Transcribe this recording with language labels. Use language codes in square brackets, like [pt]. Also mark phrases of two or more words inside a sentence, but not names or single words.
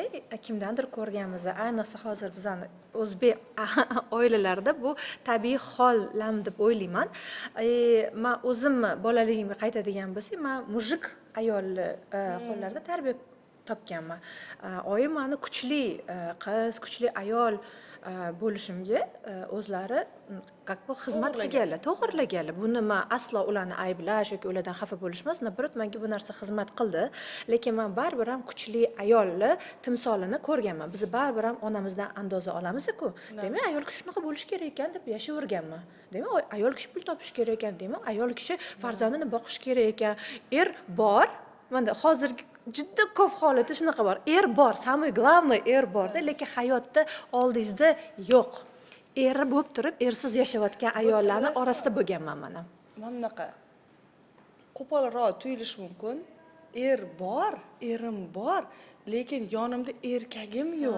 [uz] Kimdandir ko'rganmiz, ayniqsa hozir bizning o'zbek oilalarida bu tabiiy holam deb o'ylayman. Men o'zim bolaligimga qaytadigan bo'lsam, men mujik ayolni qo'llarida tarbiya topganman. Oyim meni kuchli qiz, kuchli ayol bo'lishimga o'zlari [ru] как бы [uz] xizmat qilganlar, to'g'irlaganlar. Buni men aslo ularni ayblash yoki ulardan xafa bo'lish emas, nabrot menga bu narsa xizmat qildi. Lekin men baribir ham kuchli ayolni timsolini ko'rganman. Biz baribir ham onamizdan andoza olamiz-ku. Demak, ayol kishi shunaqa bo'lish kerak ekan deb yashayverganman. Demak, ayol kishi pul topish kerak ekan, demak, ayol kishi farzandini boqish kerak ekan. Er bor. Mana hozirgi juda ko'p holatda shunaqa bor. Er bor, [ru] самое главное [uz] er borda, lekin hayotda oldingizda yo'q. Eri bo'lib turib, ersiz yashayotgan ayollarning orasida bo'lganman mana. Mana bunaqa qo'polroq tuyulishi mumkin. Er bor, erim bor, lekin yonimda erkagim yo'q.